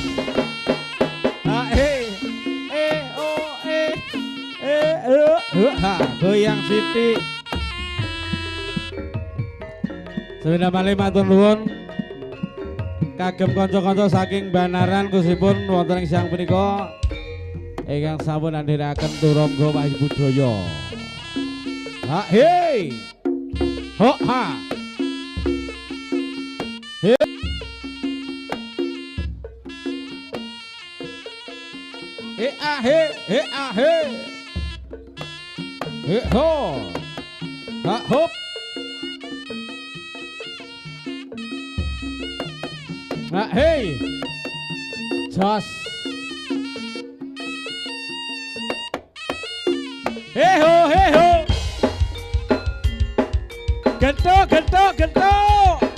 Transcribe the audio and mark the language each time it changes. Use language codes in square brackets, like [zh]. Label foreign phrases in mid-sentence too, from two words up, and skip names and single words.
[jv] Ha ha goyang sithik. Sebenarnya malih matur nuwun kagem kanca-kanca saking Banaran khususipun wonten ing siang punika ingkang sampun andhiraken turangga wahyu budaya. Ha he. Ho ha. He. He a he, he a he. He ho. Ha hop. Ha hey. Jos. He ho, he ho. Gentok, gentok, gentok.